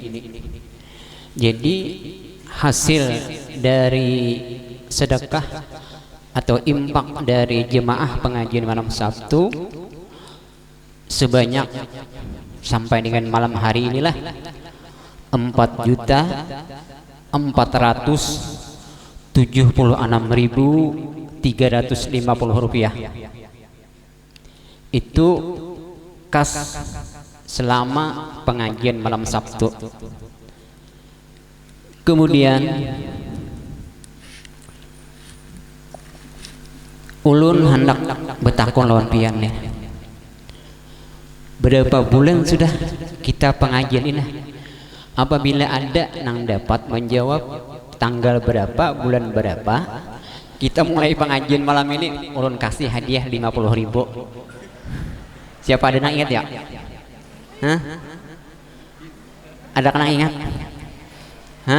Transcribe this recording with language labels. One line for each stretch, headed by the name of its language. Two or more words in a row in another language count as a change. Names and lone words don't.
Indonesian: Jadi hasil dari sedekah atau impak dari jemaah pengajian malam Sabtu sebanyak sampai dengan malam hari inilah 4.476.350 rupiah. Itu kas selama pengajian malam Sabtu.
Banjar: Kemudian ulun hendak betakon lawan pian nih.
Indonesian: Berapa bulan sudah kita pengajian ini? Apabila ada yang dapat menjawab tanggal berapa, bulan berapa, kita mulai pengajian malam ini, ulun kasih hadiah 50.000. Siapa ada yang ingat ya? Hah? Ada yang ingat? Hah?